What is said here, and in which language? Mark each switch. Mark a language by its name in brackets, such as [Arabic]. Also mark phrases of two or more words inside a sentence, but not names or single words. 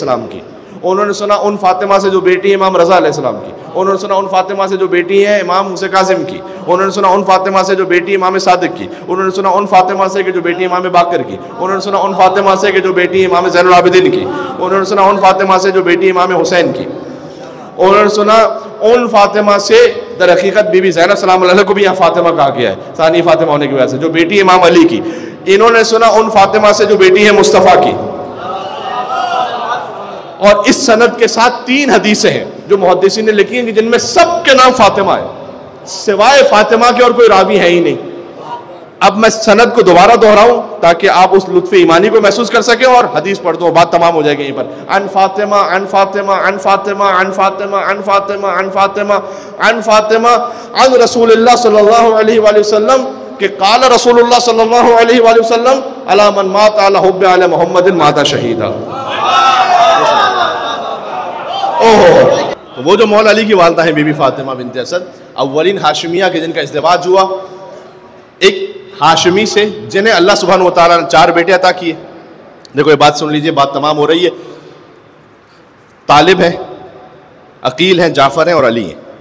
[Urdu] السلام کی, انہوں نے سنا ان فاطمہ سے جو بیٹی امام رضا [Arabic] علیہ السلام [Urdu] کی, انہوں نے سنا ان فاطمہ سے جو بیٹی ہیں امام موسیٰ کاظم کی, انہوں نے سنا ان فاطمہ سے جو بیٹی امام صادق کی, انہوں نے سنا ان فاطمہ سے کہ جو بیٹی امام باقر کی, انہوں نے سنا ان فاطمہ سے کہ جو بیٹی امام زین العابدین کی, انہوں نے سنا ان فاطمہ سے جو بیٹی امام حسین کی, انہوں نے سنا ان فاطمہ سے, در حقیقت بی بی زینب [Arabic] سلام اللہ علیہ [Urdu] کو بھی یہاں فاطمہ کہا گیا ہے ثانی فاطمہ ہونے کی وجہ سے, جو بیٹی امام علی کی. انہوں نے سنا ان فاطمہ سے جو بیٹی ہے مصطفیٰ کی. اور اس سند کے ساتھ 3 حدیثیں ہیں جو محدثین نے لکھی ہیں کہ جن میں سب کے نام فاطمہ ہے, سوائے فاطمہ کے اور کوئی راوی ہے ہی نہیں. اب میں سند کو دوبارہ دہراؤں تاکہ آپ اس لطف ایمانی کو محسوس کر سکیں, اور حدیث پڑھ دو, بات تمام ہو جائے گی یہیں پر. [Arabic] ان فاطمہ ان فاطمہ ان فاطمہ ان فاطمہ ان فاطمہ ان فاطمہ ان فاطمہ عن رسول اللہ صلی اللہ علیہ وآلہ وسلم کہ قال رسول اللہ صلی اللہ علیہ وآلہ وسلم علی من مات علی حب علی محمد مات شہیدا. [Urdu] تو وہ جو مولا علی کی والدہ ہیں بی بی فاطمہ بنت اسد, اولین ہاشمیہ کے جن کا ازدواج ہوا ایک ہاشمی سے, جنہیں [Arabic] اللہ سبحانہ و تعالیٰ [Urdu] نے 4 بیٹے عطا کیے. دیکھو یہ بات سن لیجئے, بات تمام ہو رہی ہے. طالب ہے, عقیل ہیں, جعفر ہیں اور علی ہیں.